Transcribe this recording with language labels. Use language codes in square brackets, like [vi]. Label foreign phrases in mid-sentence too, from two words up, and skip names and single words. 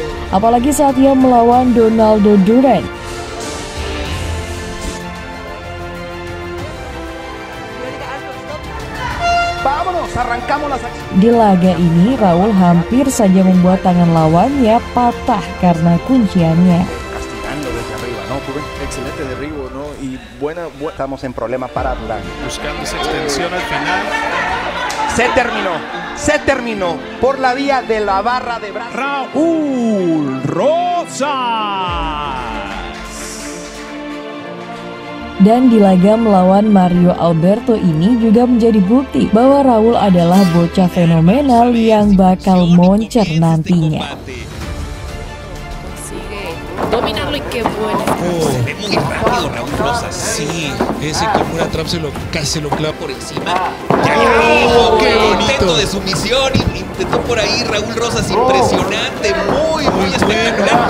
[id] Apalagi saat ia melawan Donaldo Duran. Di laga ini Raul hampir saja membuat tangan lawannya patah karena kunciannya. [es] Excelente derribo, ¿no? Y buena. Estamos en problemas para Durán. Buscando esa extensión al final. Se terminó por la vía de la barra de brazos. Raúl Rosas. [id] Dan di laga melawan Mario Alberto ini juga menjadi bukti bahwa Raul adalah bocah fenomenal yang bakal moncer nantinya. [es] Dominarlo y qué bueno. Se ve muy rápido Raúl Rosas. Sí, ese Kimura Trap se lo clava por encima. ¡Qué bonito! Intento de sumisión, intentó por ahí Raúl Rosas, impresionante, muy espectacular.